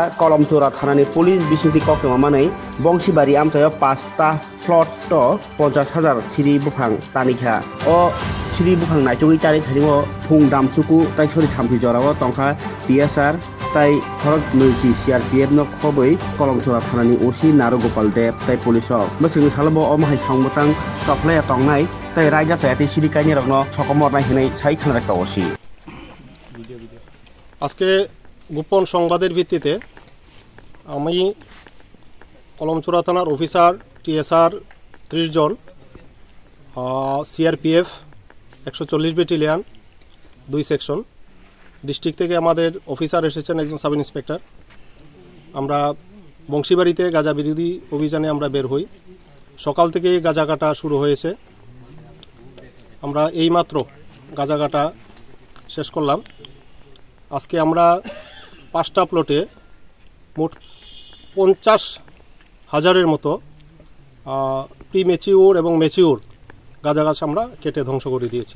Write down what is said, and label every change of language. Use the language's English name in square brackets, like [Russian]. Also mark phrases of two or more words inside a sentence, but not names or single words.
[Kok Borok] kolom chora thanani police bisinti koktoma manai Bongsibari amsayo 5ta plot to 50,000 siri buphang tanikha o siri buphang naitugui tari thanimo phung damsuku tai sori thampi jorao tongkha PSR tai thorok nuisi CRPF no khoboi kolom chora thanani osi Narogopal Dev tai police bosing salbo o mahai songmotang toplaya tongnai tai raja tai siri kaini rokno sokomor nai hinai sai thangrakta osi [Bangla] আজকে গোপন সংবাদের ভিত্তিতে আমি কলমচুরা থানার অফিসার TSR 30 জন CRPF 140 ব্যাটালিয়ন 2 সেকশন ডিস্ট্রিক্ট থেকে আমাদের অফিসার এসেছেন একজন [English] sub inspector [Bangla] আমরা বংশীবাড়িতে গাঁজা বিরোধী অভিযানে আমরা বের হই সকাল থেকে গাঁজা কাটা শুরু হয়েছে আমরা এইমাত্র গাঁজা কাটা শেষ করলাম আজকে আমরা 5টা প্লটে মোট 50,000-এর মতো [English] pre mature [Bangla] এবং ম্যাচিউর গাঁজা গাছ আমরা কেটে ধ্বংস করে দিয়েছি